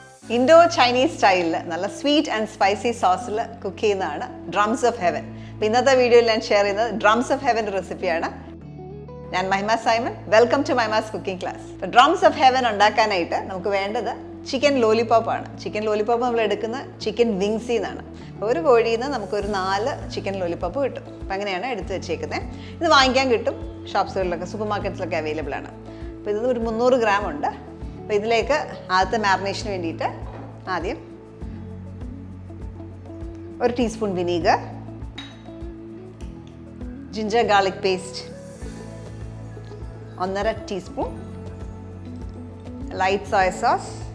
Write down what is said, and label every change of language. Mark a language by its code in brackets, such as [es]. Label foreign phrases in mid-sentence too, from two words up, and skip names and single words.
[en] Indo Chinese style [ml] നല്ല [en] sweet and spicy sauce [ml] ഇൽ കുക്ക് ചെയ്യുന്നന drums of heaven. അപ്പോ ഇന്നത്തെ വീഡിയോ ഇൽ ഞാൻ ഷെയർ ചെയ്യുന്നത് drums of heaven റെസിപ്പി ആണ്. [en] Nan Mahimasimon, welcome to Mahimas cooking class. [ml] അപ്പോ drums of heaven ഉണ്ടാക്കാനായിട്ട് നമുക്ക് വേണ്ടത് [en] chicken lollipop [ml] aanu. [en] Chicken lollipop [ml] നമ്മൾ എടുക്കുന്ന [en] chicken wings [ml] innanu. ഒരു കോഴിയിൽ നിന്ന് നമുക്കൊരു 4 [en] chicken lollipop [ml] കിട്ടും. അപ്പം അങ്ങനെയാണ് എടുത്ത് വെച്ചേക്കുന്നത്. ഇത് വാങ്ങിക്കാൻ കിട്ടും, ഷോപ്സുകളിലൊക്കെ സൂപ്പർ മാർക്കറ്റ്സിലൊക്കെ അവൈലബിൾ ആണ്. അപ്പോൾ ഇത് ഒരു 300 ഗ്രാം ഉണ്ട്. അപ്പോൾ ഇതിലേക്ക് ആദ്യത്തെ മാരിനേഷന് വേണ്ടിയിട്ട് ആദ്യം 1 [en] teaspoon vinegar, ginger garlic paste [ml] 1.5 ടീസ്പൂൺ, [en] light soya sauce